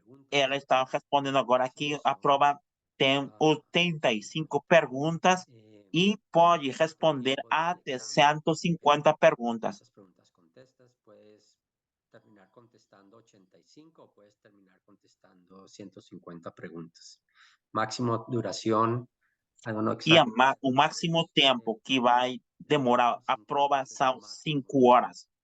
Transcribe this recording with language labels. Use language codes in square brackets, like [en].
[pt] ela está respondendo agora que a prova tem 85 perguntas e pode responder até 150 perguntas. [es] Esas preguntas contestas, puedes terminar contestando 85 o puedes terminar contestando 150 preguntas. Máximo duración, [en] I don't know [pt] E [en] exactly. [pt] o máximo tempo que vai demorar a prova são 5 horas.